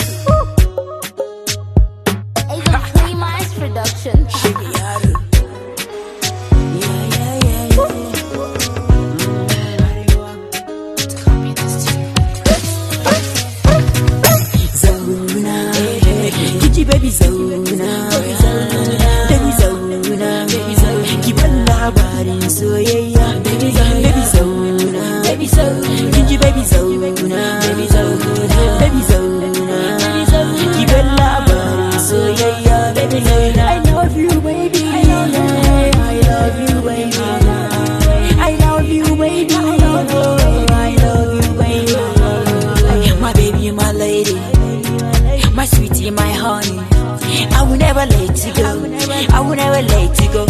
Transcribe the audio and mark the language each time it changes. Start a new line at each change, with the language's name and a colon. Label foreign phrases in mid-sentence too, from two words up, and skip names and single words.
English: Even Free Minds Production.
Hausa: Baby zauna, baby zauna, ki ban labarin soyayya. Baby zauna, baby zauna, kinji baby zauna, baby zauna, ki ban labarin soyayya. Baby zauna,
English: I love you baby, I love you baby, I love you baby, I love you baby, my baby, my lady, my sweetie, my honey. I will never let you go. I will never let you go.